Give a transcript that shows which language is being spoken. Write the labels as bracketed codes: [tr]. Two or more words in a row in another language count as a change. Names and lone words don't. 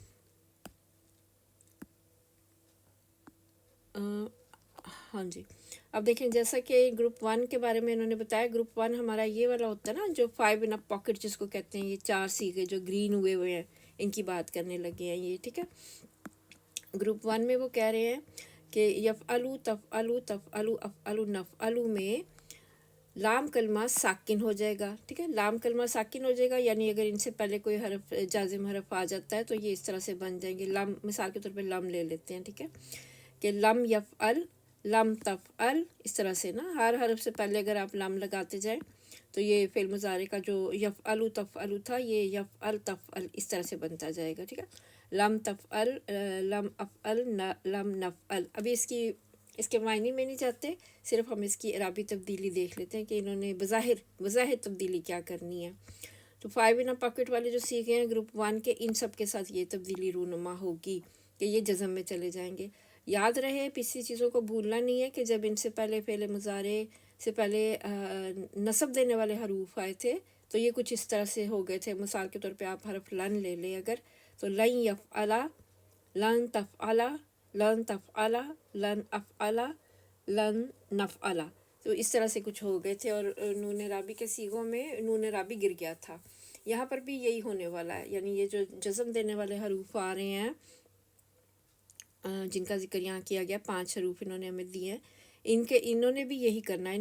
[ur] ہاں جی، اب دیکھیں جیسا کہ گروپ 1 کے بارے میں انہوں نے بتایا. گروپ 1 ہمارا یہ والا ہوتا ہے نا، جو 5 [en] in a pocket [ur] جس کو کہتے ہیں، یہ 4 صیغے جو گرین ہوئے ہوئے ہیں، ان کی بات کرنے لگے ہیں یہ، ٹھیک ہے. گروپ 1 میں وہ کہہ رہے ہیں کہ [ar] يفعلُ، تفعلُ، تفعلُ، أفعلُ، نفعلُ [ur] میں لام کلمہ ساکن ہو جائے گا، ٹھیک ہے. لام کلمہ ساکن ہو جائے گا، یعنی اگر ان سے پہلے کوئی حرف جازم حرف آ جاتا ہے تو یہ اس طرح سے بن جائیں گے. لم، مثال کے طور پہ لم لے لیتے ہیں، ٹھیک ہے، کہ [ar] لم يفعلْ، لم تفعلْ, [ur] اس طرح سے نا ہر حرف سے پہلے اگر آپ لم لگاتے جائیں تو یہ فعل مضارع کا جو [ar] يفعلُ تفعلُ [ur] تھا، یہ [ar] يفعلْ تفعلْ [ur] اس طرح سے بنتا جائے گا، ٹھیک ہے. [ar] لم تفعلْ، لم أفعلْ، لم نفعلْ. [ur] ابھی اس کے معنی میں نہیں جاتے، صرف ہم اس کی اعرابی تبدیلی دیکھ لیتے ہیں کہ انہوں نے بظاہر تبدیلی کیا کرنی ہے. تو 5 [en] in a pocket [ur] والے جو صیغے ہیں گروپ 1 کے، ان سب کے ساتھ یہ تبدیلی رونما ہوگی کہ یہ جزم میں چلے جائیں گے. یاد رہے، پچھلی چیزوں کو بھولنا نہیں ہے کہ جب ان سے پہلے فعل مضارع سے پہلے نصب دینے والے حروف آئے تھے تو یہ کچھ اس طرح سے ہو گئے تھے. مثال کے طور پہ آپ حرف لن لے لیں اگر، تو [ar] لن يفعلَ، لن تفعلَ، لن تفعلَ، لن أفعلَ، لن نفعلَ, [ur] تو اس طرح سے کچھ ہو گئے تھے. اور نون اعرابی کے صیغوں میں نون اعرابی گر گیا تھا. یہاں پر بھی یہی ہونے والا ہے، یعنی یہ جو جزم دینے والے حروف آ رہے ہیں جن کا ذکر یہاں کیا گیا، 5 حروف انہوں نے ہمیں دیے ہیں، انہوں نے بھی یہی کرنا ہے.